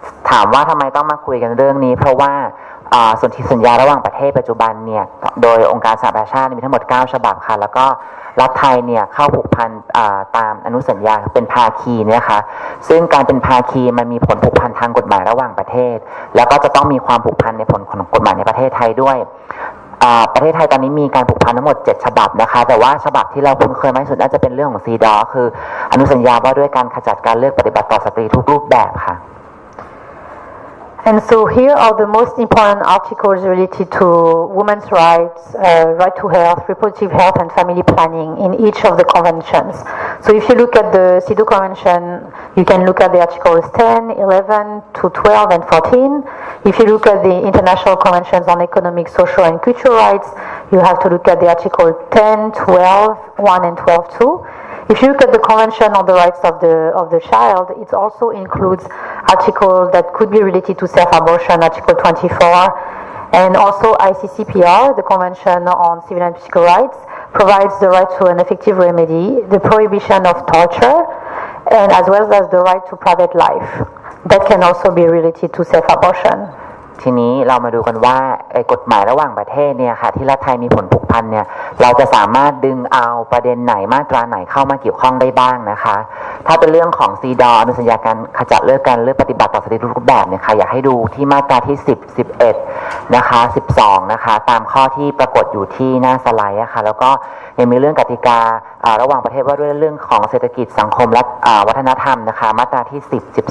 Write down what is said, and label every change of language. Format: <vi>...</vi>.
<th>ถามว่าทำไมต้องมาคุยกันเรื่องนี้เพราะว่าสนธิสัญญาระหว่างประเทศปัจจุบันเนี่ยโดยองค์การสหประชาชาติมีทั้งหมด9ฉบับค่ะแล้วก็รัฐไทยเนี่ยเข้าผูกพันตามอนุสัญญาเป็นภาคีเนี่ยค่ะซึ่งการเป็นภาคีมันมีผลผูกพันทางกฎหมายระหว่างประเทศแล้วก็จะต้องมีความผูกพันในผลของกฎหมายในประเทศไทยด้วยประเทศไทยตอนนี้มีการผูกพันทั้งหมด7ฉบับนะคะแต่ว่าฉบับที่เราคุ้นเคยมากที่สุดน่าจะเป็นเรื่องของCEDAWคืออนุสัญญาว่าด้วยการขจัดการเลือกปฏิบัติต่อสตรีทุกรูปแบบค่ะ</th> <en>And so here are the most important articles related to women's rights, right to health, reproductive health and family planning in each of the conventions. So if you look at the CEDAW Convention, you can look at the articles 10, 11 to 12 and 14. If you look at the International Conventions on Economic, Social and Cultural Rights, you have to look at the article 10, 12, 1 and 12 too. If you look at the Convention on the Rights of the Child, it also includes articles that could be related to self-abortion, Article 24, and also ICCPR, the Convention on Civil and Political Rights, provides the right to an effective remedy, the prohibition of torture, and as well as the right to private life. That can also be related to self-abortion.</en> <th>ทีนี้เรามาดูกันว่ากฎหมายระหว่างประเทศเนี่ยค่ะที่รัฐไทยมีผลผูกพันเนี่ยเราจะสามารถดึงเอาประเด็นไหนมาตราไหนเข้ามาเกี่ยวข้องได้บ้างนะคะถ้าเป็นเรื่องของCEDAWอนุสัญญาการขจัดเลิกการเลือกปฏิบัติต่อสตรีทุกรูปแบบเนี่ยค่ะอยากให้ดูที่มาตราที่10 11นะคะ12นะคะตามข้อที่ปรากฏอยู่ที่หน้าสไลด์ค่ะแล้วก็ยังมีเรื่องกติการะหว่างประเทศว่าด้วยเรื่องของเศรษฐกิจสังคมและวัฒนธรรมนะคะมาตราที่10 12</th>